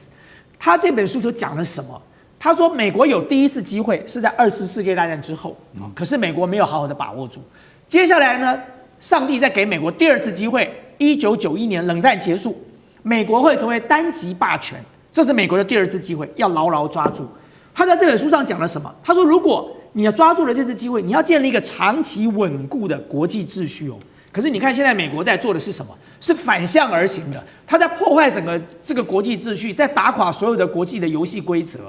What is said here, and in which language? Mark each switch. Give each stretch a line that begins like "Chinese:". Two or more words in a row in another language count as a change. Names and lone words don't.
Chinese: 他這本書就講了什麼？他說美國有第一次機會是在2次世界大戰之後，可是美國沒有好好的把握住。接下來呢，上帝再給美國第2次機會，1991年冷戰結束，美國會成為單極霸權，這是美國的第2次機會，要牢牢抓住。他在這本書上講了什麼？他說，如果你要抓住了這次機會，你要建立一個長期穩固的國際秩序哦。可是你看，現在美國在做的是什麼？是反向而行的，他在破壞整個這個國際秩序，在打垮所有的國際的遊戲規則。